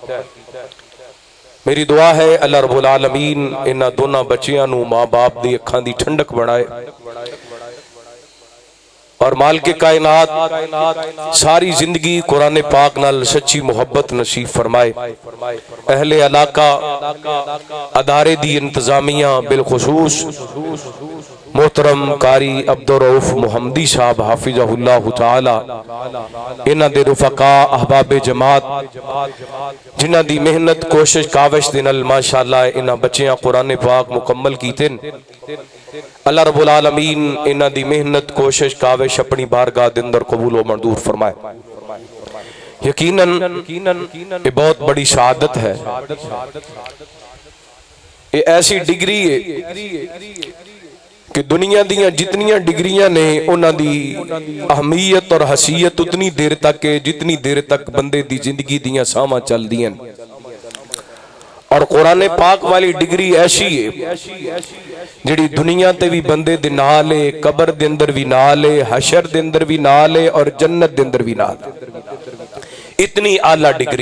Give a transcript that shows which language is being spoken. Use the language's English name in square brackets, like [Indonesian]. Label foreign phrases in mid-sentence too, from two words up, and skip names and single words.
[Punjabi] میری دعا ہے اللہ رب العالمین انہاں دونوں بچیاں نوں ماں باپ دی اکھاں دی ٹھنڈک بنائے اور مالک کائنات ساری زندگی قرآن پاک نال سچی محبت نصیب فرمائے. اہل علاقہ ادارے دی انتظامیہ بالخصوص محترم قاری عبدالرؤف محمدی صاحب [Arabic] حفظه الله تعالى [Punjabi] انہاں دے رفقا احباب جماعت جنہاں دی محنت کوشش کاوش دے نال ماشاءاللہ انہاں بچیاں قرآن پاک مکمل کیتے. اللہ رب العالمین انہاں دی محنت کوشش کاوش اپنی بارگاہ دے اندر قبول و منظور فرمائے. یقیناً یہ بہت بڑی شہادت ہے، یہ ایسی ڈگری ہے کہ دنیا دیاں جتنیاں ڈگریاں نے اوہناں دی اہمیت اور حیثیت اتنی دیر تک ہے جتنی دیر تک بندے دی زندگی دیاں ساہواں چلدیاں. اور قرآن پاک والی ڈگری ایسی ہے جیہڑی دنیا تے بھی بندے دے نال ہے، قبر دے اندر بھی نال ہے، حشر دے اندر بھی نال ہے اور جنت دے اندر بھی نال ہے. اتنی اعلیٰ ڈگری.